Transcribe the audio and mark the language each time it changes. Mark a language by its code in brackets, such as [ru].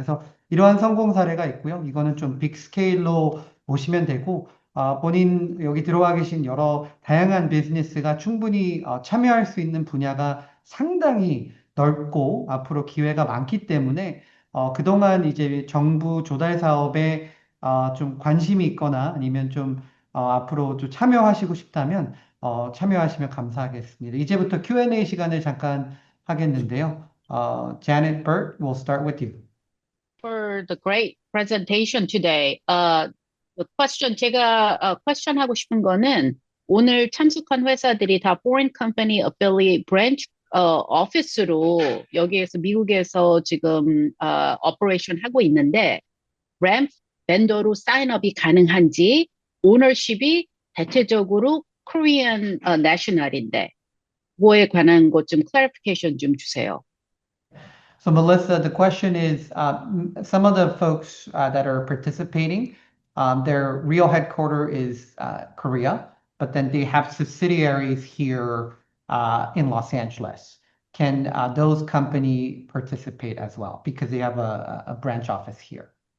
[ko] 그래서 이러한 성공 사례가 있고요. 이거는 좀 빅 스케일로 보시면 되고 본인 여기 들어와 계신 여러 다양한 비즈니스가 충분히 참여할 수 있는 분야가 상당히 넓고 앞으로 기회가 많기 때문에 그동안 이제 정부 조달 사업에 좀 관심이 있거나 아니면 좀 앞으로 좀 참여하시고 싶다면 참여하시면 감사하겠습니다. 이제부터 Q&A 시간을 잠깐 하겠는데요. [en] Janet Burt, we'll start with you. For the great presentation today. [ko] The question, question 하고 싶은 거는 오늘 참석한 회사들이 다 [en] foreign company affiliate branch, office [ko] 로 여기에서 미국에서 지금, operation 하고 있는데, 램프 벤더로 사인업이 가능한지, 오너십이 대체적으로 Korean, national인데, 그거에 관한 것 좀 clarification 좀 주세요. [en] So, Melissa, the question is some of the folks that are participating, their real headquarter is Korea, but then they have subsidiaries here in Los Angeles. Can those company participate as well because they have a branch office here?